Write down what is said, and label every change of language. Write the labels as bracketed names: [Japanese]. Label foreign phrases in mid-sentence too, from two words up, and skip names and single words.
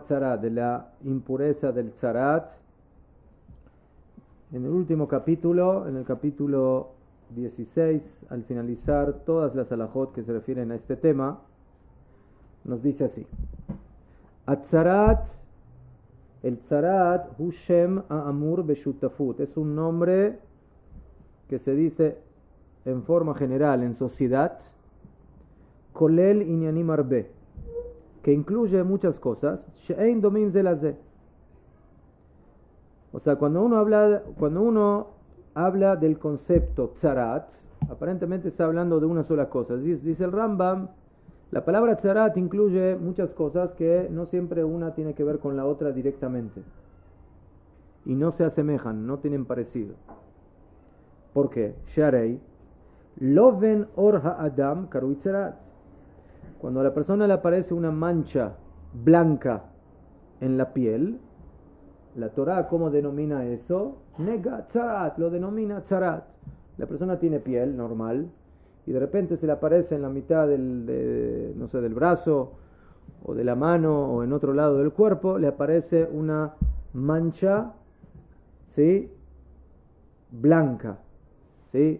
[Spanish] Tzarat, de la impureza del Tzarat, en el último capítulo, en el capítulo 16, al finalizar todas las halajot que se refieren a este tema, nos dice así: Atzarat, el Tzarat, [Hebrew] הוא שם האמור בשותפות, [Spanish] es un nombre que se dice en forma general en sociedad, [Hebrew] כולל ענינים הרבה, [Spanish] que incluye muchas cosas, [Hebrew] שאין דומים זה לזה. [Spanish] O sea, cuando uno habla del concepto tzarat, aparentemente está hablando de una sola cosa. Dice el Rambam, la palabra tzarat incluye muchas cosas que no siempre una tiene que ver con la otra directamente. Y no se asemejan, no tienen parecido. ¿Por qué? [Hebrew] שהרי לובן עור האדם קרוי צרעת. [Spanish] Cuando a la persona le aparece una mancha blanca en la piel, la Torah, ¿cómo denomina eso? [Hebrew] נגע צרעת, [Spanish] lo denomina tzarat. La persona tiene piel normal y de repente se le aparece en la mitad del brazo o de la mano o en otro lado del cuerpo, le aparece una mancha, ¿sí?, blanca, ¿sí?